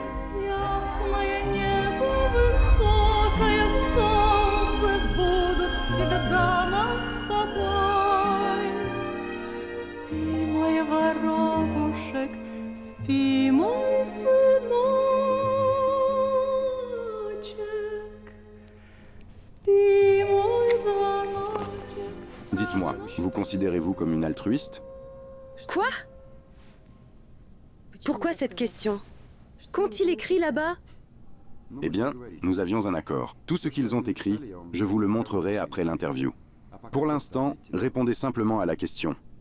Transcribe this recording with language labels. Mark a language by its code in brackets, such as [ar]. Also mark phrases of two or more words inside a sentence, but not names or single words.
[ru] Ясное небо, высокое солнце будут всегда над тобой. Спи, мой воробушек, спи, мой сыночек, спи, мой звоночек. [fr] Dites-moi, vous considérez-vous comme une altruiste? Quoi? Pourquoi cette question? Qu'ont-ils écrit là-bas? Eh bien, nous avions un accord. Tout ce qu'ils ont écrit, je vous le montrerai après l'interview. Pour l'instant, répondez simplement à la question.